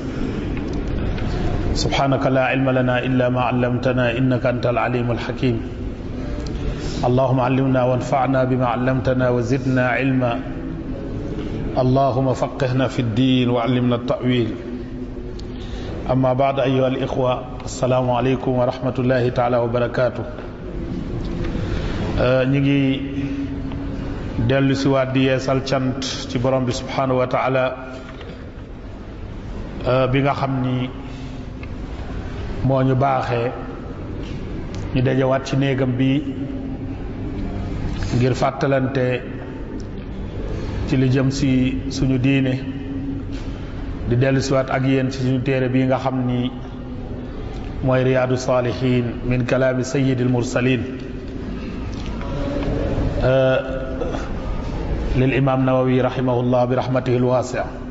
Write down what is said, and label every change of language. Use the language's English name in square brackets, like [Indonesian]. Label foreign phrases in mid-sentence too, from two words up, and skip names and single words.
[Arabic] سبحانك لا علم لنا إلا ما علمتنا إنك أنت العليم الحكيم اللهم علمنا وانفعنا بما علمتنا وزدنا علما اللهم فقهنا في الدين وعلمنا التأويل أما بعد أيها الإخوة السلام عليكم ورحمة الله تعالى وبركاته نيجي [Wolof] dellu si waat di yeesal cant ci borom bi [Arabic] سبحانه وتعالى [Wolof] bi nga xam ni moo ñu baaxee ñu dajawaat ci néegam bi ngir fàttalante ci li jëm si suñu diine di dellu si waat ak yéen ci suñu téere bi nga xam ni mooy riyaadu saalihin [Arabic] من كلام سيد المرسلين للإمام النووي رحمه الله برحمته الواسعة